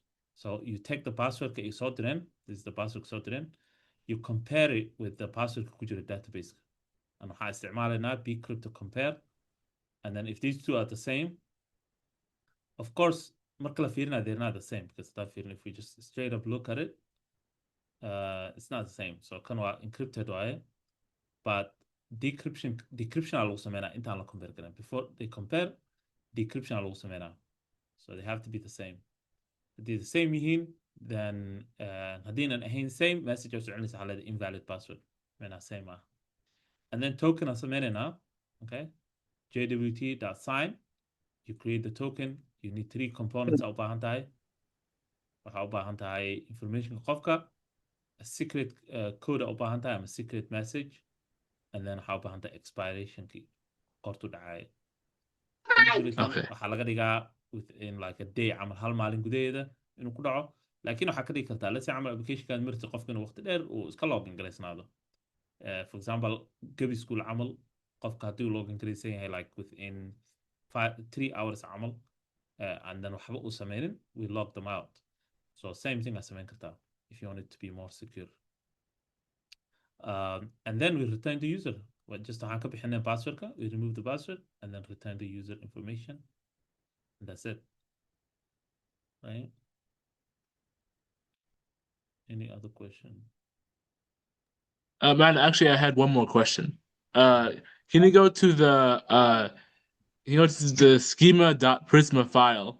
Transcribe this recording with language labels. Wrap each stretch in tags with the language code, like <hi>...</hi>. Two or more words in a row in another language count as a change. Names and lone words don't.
<en>So you take the password that you sorted in. This is the password sorted in. You compare it with the password</en> <so>ku jira</so> <en>database. And</en> <so>waxaa isticmaalayna</so> <en>bcrypt to compare. And then if these two are the same, of course,</en> <so>marka la fiirina,</so> <en>they're not the same because if we just straight up look at it, it's not the same.</en> <so>So kan waa encrypted waaye,</so> <en>but decryption</en> <so>aa lagu sameynaa intaan la compare karin.</so> <en>Before they compare,</en> <so>decryption aa lagu sameynaa.</so> <en>So they have to be the same. If they're the same yihiin, then haddiinan ahayn same, message oo soconaysa waxaa leedahay invalid password.</en> <so>Mena same ah.</so> <en>And then</en> <so>token aa sameynaynaa, okay?</so> <en>JWT.sign. You create the token. You need 3 components aa u baahan tahay.</en> <so>Waxaa u baahan tahay information qofka,</so> <en>a secret code</en> <so>aa u baahan tahay, ama</so> <en>secret message, and then</en> <so>waxaa u baahan tahay</so> <en>expiration key</en> <so>qortu dhacay.</so> <en>Okay.</en> <so>waxaa laga dhigaa</so> <en>within like a day</en> <so>camal hal maalin gudaheeda inuu ku dhaco. Laakiin waxaa ka dhigi kartaa</so> <en>let's say</en> <so>camal applicationkaad marti qofka inuu waqti dheer uu iska login garaysnaado.</so> <en>For example,</en> <so>gabi school camal qofka haddii uu login garaysan yahay</so> <en>like within 3 hours</en> <so>camal</so> <en>and then</en> <so>waxba uu sameynin,</so> <en>we log them out. So same thing</en> <so>aa sameyn kartaa</so> <en>if you want it to be more secure. And then we return the user.</en> <so>just waxaan ka bixinay passwordka,</so> <en>we remove the password and then return the user information. And that's it. Right? Any other question? Man, actually, I had one more question. Can you go to the schema.prisma file?</en>